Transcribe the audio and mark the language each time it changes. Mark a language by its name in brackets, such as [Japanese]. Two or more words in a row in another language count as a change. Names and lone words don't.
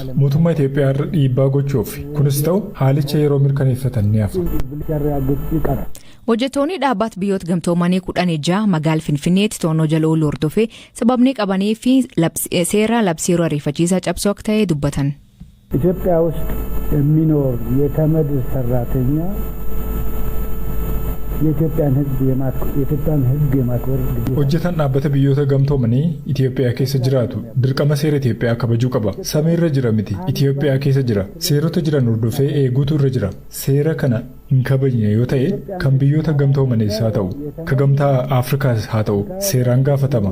[Oromo] Mootummaa Itoophiyaa irra dhiibbaa gochuuf kunis ta'u haalicha yeroo mirkaneeffatan ni hafa. Hojjettoonni dhaabbata biyyoota gamtoomanii 16 magaalaa Finfinneetti to'annoo jala ooluu hordofee sababni qabanii fi seera labsii yeroo ariifachiisaa cabsuu akka ta'e dubbatan. [Amharic] ኢትዮጵያ ውስጥ የሚኖር የተመድ ሰራተኛ የኢትዮጵያን ሕግ የማክበር [Oromo] hojjetan dhaabbata biyyoota gamtoomanii Itoophiyaa keessa jiraatu dirqama seera Itoophiyaa kabajuu qaba. Sameerra jira miti Itoophiyaa keessa jira. Seerota jiran hordofee eeguutu irra jira. Seera kana hin kabajne yoo ta'e kan biyyoota gamtoomaniis haa ta'u ka gamtaa Afrikaas haa ta'u seeraan gaafatama.